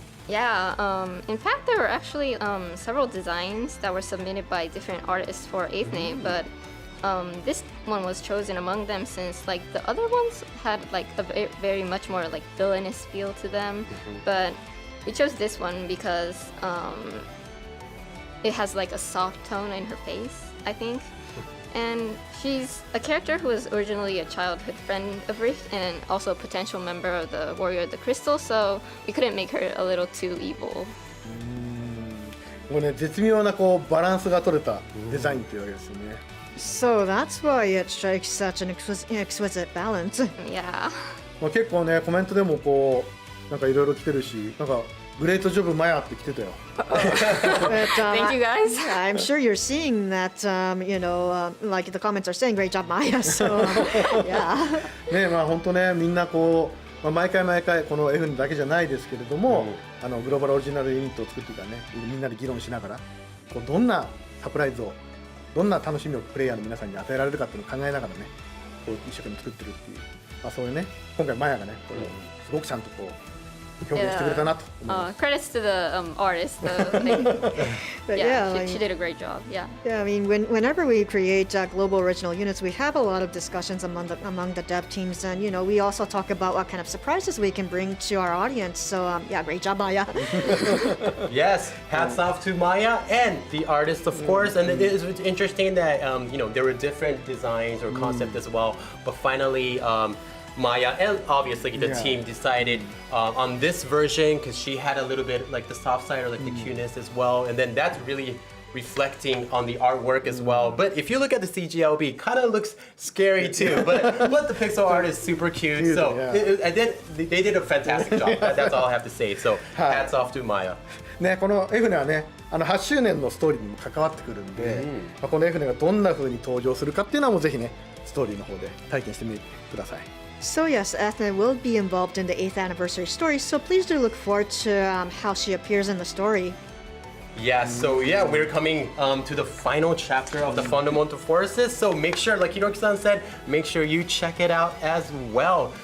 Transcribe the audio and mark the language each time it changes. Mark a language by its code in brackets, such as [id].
[en] Yeah, in fact there were actually several designs that were submitted by different artists for Eithne, but this one was chosen among them since like the other ones had like a very much more like villainous feel to them, but we chose this one because it has like a soft tone in her face, I think. And she's a character who was originally a childhood friend of Rift and also a potential member of the Warrior of the Crystal, so we couldn't make her a little too evil. [ja] もうね絶妙なこうバランスが取れたデザインっていうわけですよね。 [en] So that's why it strikes such an exquisite balance. Yeah. [ja] まあ結構ねコメントでもこうなんかいろいろ来てるし、なんかグレートジョブマヤって来てたよ。 [en] Thank you guys. I'm sure you're seeing that, like the comments are saying, great job, Maya. So, yeah. [ja] ねまあ本当ねみんなこう、毎回この F だけじゃないですけれども、グローバルオリジナルユニットを作ってからねみんなで議論しながらこうどんなサプライズをどんな楽しみをプレイヤーの皆さんに与えられるかっていうのを考えながらねこう一生懸命作ってるっていう、そういうね、今回マヤがねこれをすごくちゃんとこう表現してくれたなと思います。 [en] Credits to the artist. But she did a great job. Yeah. Yeah, I mean, whenever we create global original units, we have a lot of discussions among the dev teams, and we also talk about what kind of surprises we can bring to our audience. So yeah, great job, Maya. Yes, hats off to Maya and the artist, of course. And it is interesting that there were different designs or concepts as well, but finally. Maya and obviously the team decided on this version because she had a little bit like the soft side or like the cuteness as well, and then that's really reflecting on the artwork as well. But if you look at the CGLB, it kind of looks scary too. But the pixel art is super cute. So they did a fantastic job. That's all I have to say. So hats off to Maya. [ja] ね、このエフネはね、8周年のストーリーにも関わってくるんで、このエフネがどんな風に登場するかっていうのはもうぜひね、ストーリーの方で体験してみてください。 [en] So yes, Eithne will be involved in the 8th anniversary story, so please do look forward to how she appears in the story. Yeah, so yeah, we're coming to the final chapter of the Fundamental Forces, so make sure, like Hiroki-san said, make sure you check it out as well.